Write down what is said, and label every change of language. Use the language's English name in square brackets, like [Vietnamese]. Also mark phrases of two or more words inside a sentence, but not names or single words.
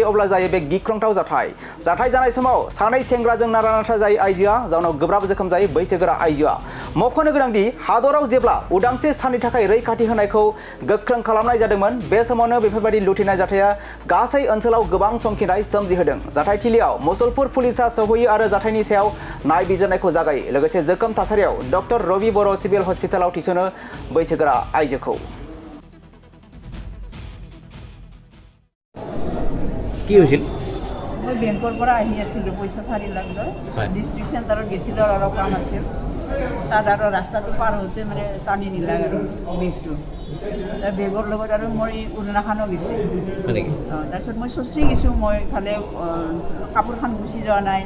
[Bodo] अब्ला जायो बे गिख्रंथाव जाथाय जानाय समाव सानै सेंग्राजों नारा नाथा जायो आइजोआ जाउनाव गोब्राब जोखोम जायो बैसोगोरा आइजोआ मख'नो गोनांदि हादराव जेब्ला उदांस्रि साननि थाखाय रैखाथि होनायखौ गोख्रों खालामनाय जादोंमोन बे समावनो बेफोरबायदि लुथिनाय जाथाया गासै ओनसोलाव गोबां समखिनाय सोमजिहोदों जाथायथिलियाव मुसलपुर पुलिसा सौहैयो आरो जाथायनि सायाव नायबिजिरनायखौ जागायो लोगोसे जोखोम थासारियाव डक्टर रवि बर' [English] civil hospitalाव [Bodo] थिसनो बैसोगोरा आइजोखौ [Assamese] কি হৈছিল মই বেংকৰ পৰা আহি আছিলোঁ পইচা 4 লাখ লৈ [English] district centreত [Assamese] গৈছিলোঁ আৰু অলপ কাম আছিল তাত আৰু ৰাস্তাটো পাৰ হওঁতে মানে টানি নিলে আৰু বেগটো তাৰ বেগৰ লগত আৰু মই উৰণাখানো গৈছোঁ তাৰপিছত মই চুচৰি গৈছোঁ মই ইফালে কাপোৰখন গুচি যোৱা নাই